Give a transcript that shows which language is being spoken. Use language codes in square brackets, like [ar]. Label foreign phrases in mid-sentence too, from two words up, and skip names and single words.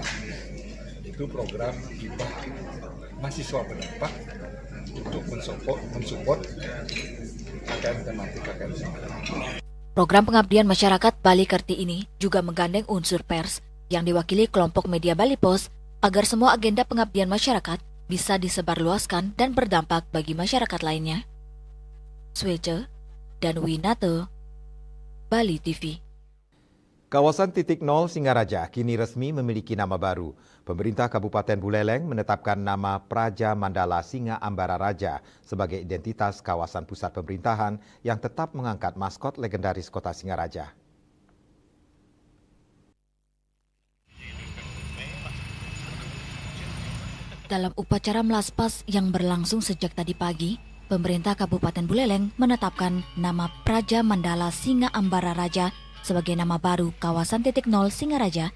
[id] Itu program hibah mahasiswa berdampak untuk mensupport KKN tematik KKN tematik. Program pengabdian masyarakat Bali Kerti ini juga menggandeng unsur pers yang diwakili kelompok media Bali Post agar semua agenda pengabdian masyarakat bisa disebarluaskan dan berdampak bagi masyarakat lainnya. Swece dan Winato, Bali TV. Kawasan titik nol Singaraja kini resmi memiliki nama baru. Pemerintah Kabupaten Buleleng menetapkan nama Praja Mandala Singa Ambara Raja sebagai identitas kawasan pusat pemerintahan yang tetap mengangkat maskot legendaris kota Singaraja. Dalam upacara melaspas yang berlangsung sejak tadi pagi, pemerintah Kabupaten Buleleng menetapkan nama Praja Mandala Singa Ambara Raja sebagai nama baru kawasan titik nol Singaraja.